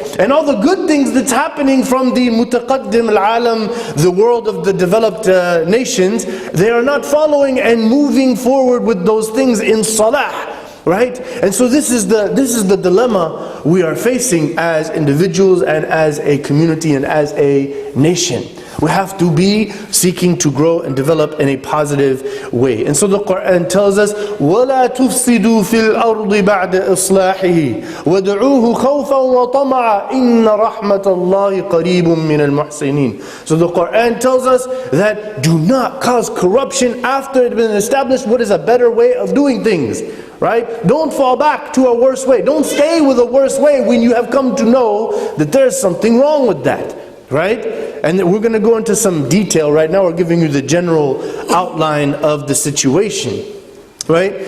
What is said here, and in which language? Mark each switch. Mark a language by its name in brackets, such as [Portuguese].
[English] And all the good things that's happening from the [Arabic] mutaqaddim al-alam, [English] the world of the developed nations, they are not following and moving forward with those things in Salahh. Right? And so this is the dilemma we are facing as individuals and as a community and as a nation. We have to be seeking to grow and develop in a positive way. [Arabic] And so the Quran tells us, وَلَا تُفْسِدُوا فِي الْأَرْضِ بَعْدَ إِصْلَاحِهِ وَادْعُوهُ خَوْفًا وَطَمَعًا إِنَّ رَحْمَةَ اللَّهِ قَرِيبٌ مِّنَ الْمُحْسِنِينَ. [English] So the Quran tells us that do not cause corruption after it has been established what is a better way of doing things. Right? Don't fall back to a worse way. Don't stay with a worse way when you have come to know that there's something wrong with that. Right? And we're going to go into some detail. Right now we're giving you the general outline of the situation, right?